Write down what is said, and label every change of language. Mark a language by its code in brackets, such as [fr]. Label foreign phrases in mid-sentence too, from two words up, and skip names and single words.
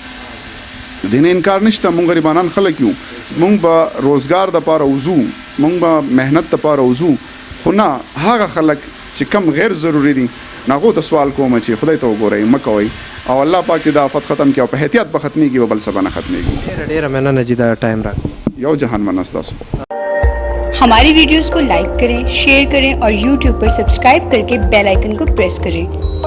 [ps] د دې نه انکار نشته مونږ غریبانان خلک یو مونږ به روزګار دپاره وځو مونږ به محنت دپاره وځو خو نه هغه خلک چې کم غیر ضروري دي ناغو ته سوال کوم چې خدای ته وګورئ مه کوئ او الله پاک دا آفت ختم کړي او په احتیاط به ختمېږي بل څه به نه ختمېږي. ډېره مننه چې دا ټایم راکړو. یو جهان مننه ستاسو. [hi] हमारी वीडियोस को लाइक करें, शेयर करें और YouTube पर सब्सक्राइब करके [en] bell icon [hi] को प्रेस करें.